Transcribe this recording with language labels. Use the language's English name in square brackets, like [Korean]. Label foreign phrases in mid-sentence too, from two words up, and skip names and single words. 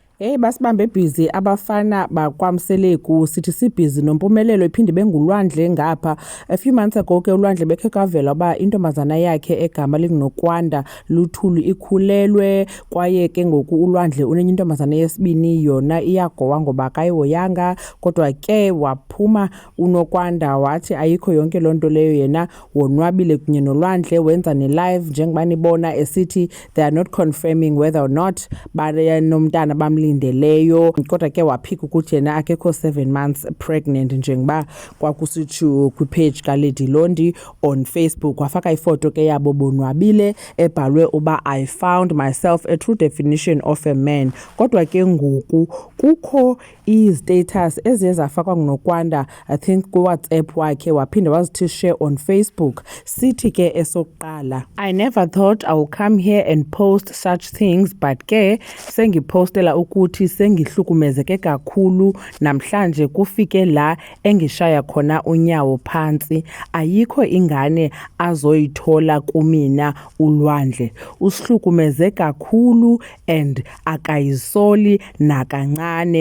[Xhosa] Hey basibambe busy abafana bakwamseleku sithi sibhizi noMpumelelo iphinde bengulwandle ngapha. [English] A few months ago [Xhosa] ke ulwandle bekhe kavela uba intombazana yakhe egama linguNokwanda Luthulu ikhulelwe, kwaye ke ngoku ulwandle unenye intombazana yesibini yona iyagowa ngoba akayihoyanga. Kodwa ke waphuma uNokwanda wathi ayikho yonke loo nto leyo, yena wonwabile kunye nolwandle, wenza ne-live njengoba nibona esithi [English] they are not confirming whether or not [Xhosa] banomntana bamlindeleyo. Kodwa ke waphika ukuthi yena akekho [English] 7 months pregnant [Xhosa] njengoba kwakusitsho kwipage kaLady Londi [English] on Facebook. [Xhosa] Wafaka ifoto ke yabo bonwabile ebhalwe uba [English] I found myself a true definition of a man. [Xhosa] Kodwa ke ngoku kukho i-status eziye zafakwa nguNokwanda, [English] I think [Xhosa] kuWhatsApp wakhe, waphinda wazithi [English] share on Facebook. [Xhosa] Sithi ke esokuqala, [English] I never thought I would come here and post such things, but [Zulu] ke sengipostela ukuthi sengihlukumezeke kakhulu namhlanje kufike la engishaya khona unyawo phansi. Ayikho ingane azoyithola kumina ulwandle. Usihlukumeze kakhulu and akayisoli nakancane.